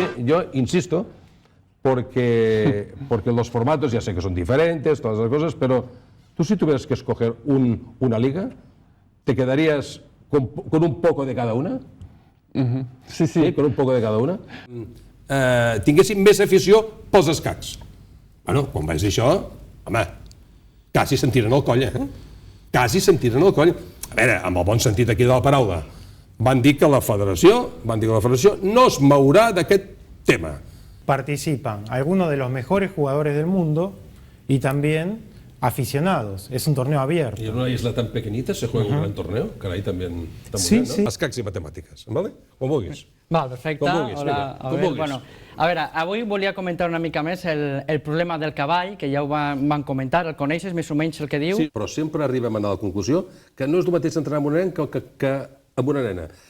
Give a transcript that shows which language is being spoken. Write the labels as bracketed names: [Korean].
[Spanish] Yo insisto, porque los formatos ya sé que son diferentes, todas las cosas, pero tú si tuvieras que escoger una liga, ¿te quedarías con un poco de cada una? Sí, sí. Con un poco de cada una? [Catalan] Tinguéssim més afició pels escacs. Bueno, quan vaig dir això, home, quasi se'n tiren el coll, Quasi se'n tiren el coll. A veure, amb el bon sentit aquí de la paraula, van dir que la federació no es mourà d'aquest tema. [Spanish] Participan algunos de los mejores jugadores del mundo y también aficionados. Es un torneo abierto. Y en una isla tan pequeñita se juega un gran torneo, caray, también está muy bien, ¿no? [Catalan] Escacs i matemàtiques, ¿vale? Com vulguis. Val, perfecte. Com vulguis, Hola, com vulguis. Bueno, a veure, avui volia comentar una mica més el problema del cavall, que ja ho van comentar, el coneixes més o menys el que diu? Sí, però sempre arribem a la conclusió que no és el mateix entrenar amb un nen que amb una nena.